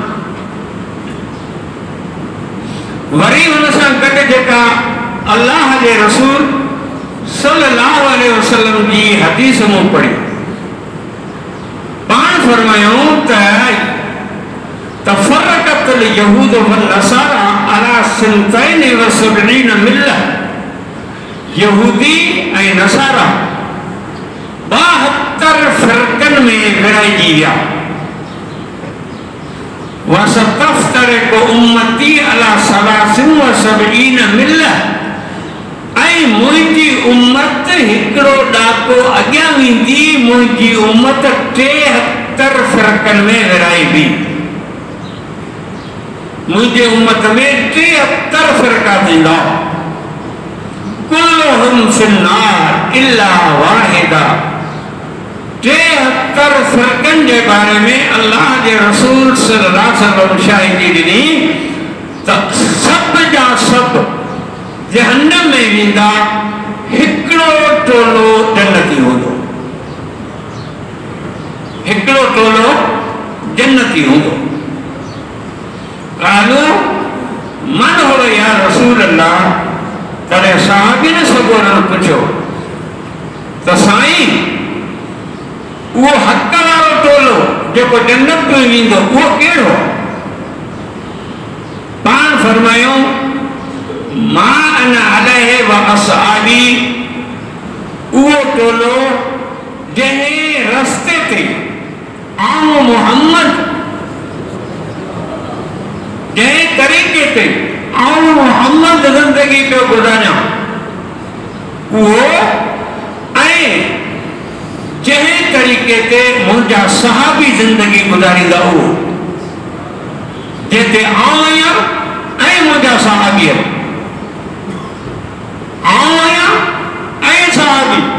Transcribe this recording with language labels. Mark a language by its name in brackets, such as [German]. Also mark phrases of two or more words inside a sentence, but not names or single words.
[Sindhi] वरी हुन सां गॾु जेका अल्लाह जे रसूल [Arabic] صلى الله عليه وسلم [Sindhi] जी हदीस मूं पढ़ी, पाण फरमायूं त [Arabic] تفرقت اليهود والنصارى على اثنتين وسبعين ملة, [Sindhi] यहूदी ऐं नसारा 72 फ़िरक़नि में विरहाइजी विया। [Arabic] وستفترق أمتي على ثلاث وسبعين ملة, [Sindhi] ऐं मुंहिंजी उम्मत हिकिड़ो ॾाको अॻियां वेंदी, मुंहिंजी उम्मत 73 फ़िरक़नि में विरहाइबी। मुझे उम्मत में 73 फ़िरक़ा थींदा, [Arabic] كلهم في النار إلا واحدة. [Sindhi] 73 फ़िरक़नि जे बारे में अल्लाह जे रसूल [Arabic] صلى الله عليه وسلم [Sindhi] शाहिदी ॾिनी त सभु जा सभु जहन्नम में वेंदा, हिकिड़ो टोलो जन्नती हूंदो, हिकिड़ो टोलो जन्नती हूंदो। [Arabic] قالوا من هي يا رسول الله, [Sindhi] तॾहिं सहाबीन सगोरनि पुछो त साईं उहो हक़ वारो टोलो जेको जन्नत में वेंदो उहो कहिड़ो? फरमायो [Arabic] ما أنا عليه وأصحابي [Sindhi] उहो टोलो जंहिं रस्ते ते आऊं मोहम्मद जंहिं तरीक़े ते आऊं मोहम्मद ज़िंदगी पियो गुज़ारियां उहो ऐं जंहिं तरीक़े ते मुंहिंजा सहाबी ज़िंदगी गुज़ारींदा उहो जिते आऊं आहियां ऐं मुंहिंजा सहाबी आऊं आहियां ऐं सहाबी